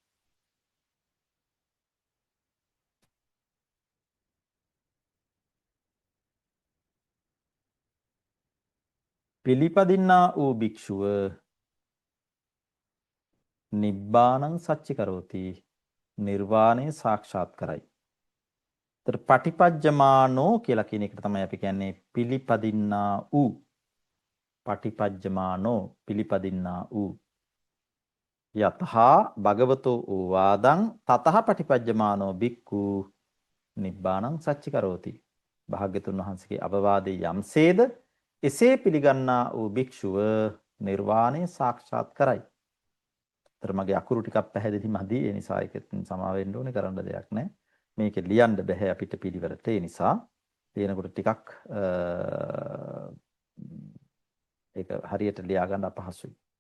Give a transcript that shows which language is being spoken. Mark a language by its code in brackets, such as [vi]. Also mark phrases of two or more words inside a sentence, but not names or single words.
[si] පිළිපදින්නා වූ භික්ෂුව [pi] නිබ්බානං සච්චි කරෝති [si] නිර්වාණය සාක්ෂාත් කරයි. ඒතර පටිපජ්ජමානෝ කියලා කියන එකට තමයි අපි කියන්නේ පිළිපදින්නා වූ. පටිපජ්ජමානෝ පිළිපදින්නා වූ. [pi] යතහා භගවතෝ ඕවාදං තතහ පටිපජ්ජමානෝ බික්ඛු නිබ්බානං සච්චි කරෝති. [si] භාග්‍යතුන් වහන්සේගේ අවවාදයේ යම්සේද එසේ පිළිගන්නා වූ භික්ෂුව නිර්වාණය සාක්ෂාත් කරයි. ඒතර මගේ අකුරු ටිකක් පැහැදිලි මදි. ඒ නිසා ඒකෙත් සමා වෙන්න ඕනේ කරන්න දෙයක් නැහැ. මේක ලියන්න බෑ අපිට පිළිවෙලට. ඒ නිසා තියෙනකොට ටිකක් ඒක හරියට ලියා ගන්න අපහසුයි.